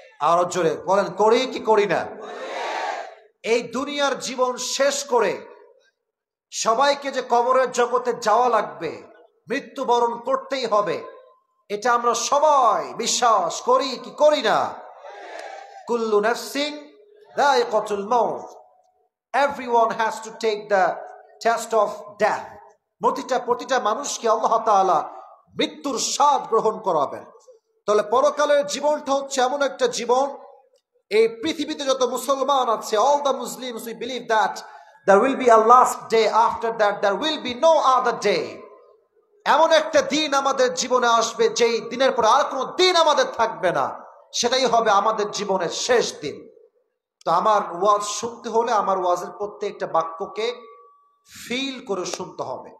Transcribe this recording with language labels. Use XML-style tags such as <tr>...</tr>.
<bn>আরো জোরে বলেন, করি কি করি না? এই দুনিয়ার জীবন শেষ করে সবাইকে যে কবরের জগতে যাওয়া লাগবে, মৃত্যুবরণ করতেই হবে, এটা আমরা সবাই বিশ্বাস করি কি করি না?</bn> <ar>কুল্লু নাফসিন যায়িকাতুল মাউত,</ar> <en>Everyone has to take the test of death.</en> <bn>প্রতিটা মানুষকে আল্লাহ তাআলা মৃত্যুর স্বাদ গ্রহণ করাবেন। তাহলে পরকালের জীবনটা হচ্ছে এমন একটা জীবন, এই পৃথিবীতে যত মুসলমান আছে,</bn> <en>all the Muslims we believe that there will be a last day, after that there will be no other day।</en> <bn>এমন একটা দিন আমাদের জীবনে আসবে, যেই দিনের পর আর কোনো দিন আমাদের থাকবে না, সেটাই হবে আমাদের জীবনের শেষ দিন। তো আমার ওয়াজ শুনতে হলে আমার ওয়াজের প্রত্যেকটা বাক্যকে ফিল করে শুনতে হবে।</bn>